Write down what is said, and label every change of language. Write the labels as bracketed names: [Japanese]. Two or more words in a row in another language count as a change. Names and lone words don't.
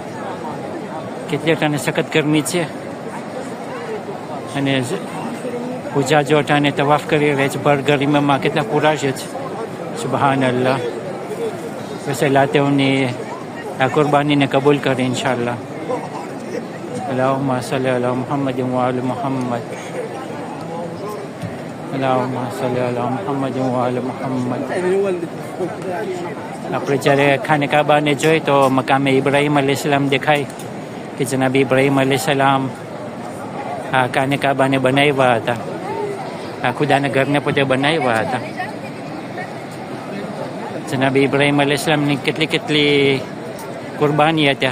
[Gujarati] કેટલી ટાણે સખત ગરમી છે અને હુજાજો ટાણે તવાફ કરી રહે છે ભર ગરમીમાં. કેટલા પૂરા છે. સુબહાનલ્લાહ. બસ અલ્લાહ તેઓની આ કુરબાનીને કબૂલ કરે ઇન્શાઅલ્લાહ. [Arabic] اللهم صل على محمد وآل محمد اللهم صل على محمد وآل محمد. [Gujarati] આપણે જ્યારે ખાને કાબાને જોઈ તો મકામે ઇબ્રાહીમ અલૈહિસ્સલામ દેખાય કે જનાબ ઇબ્રાહીમ અલૈહિસ્સલામ આ ખાને કાબાને બનાવ્યા હતા, આ ખુદાના ઘરને પોતે બનાવ્યા હતા. જનાબ ઇબ્રાહીમ અલૈહિસ્સલામની કેટલી કેટલી કુરબાની હતા.